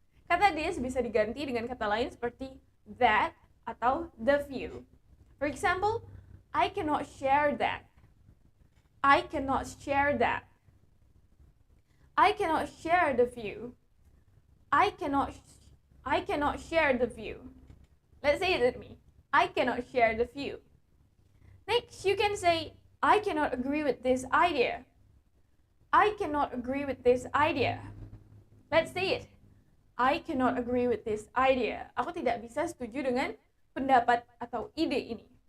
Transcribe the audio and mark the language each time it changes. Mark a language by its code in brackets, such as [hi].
[id] Kata this bisa diganti dengan kata lain seperti that atau the view. [en] For example, I cannot share that. I cannot share that. I cannot share the view. I cannot share the view. Let's say it with me. I cannot share the view. Next, you can say, I cannot agree with this idea. I cannot agree with this idea. Let's say it. I cannot agree with this idea. [id] Aku tidak bisa setuju dengan pendapat atau ide ini.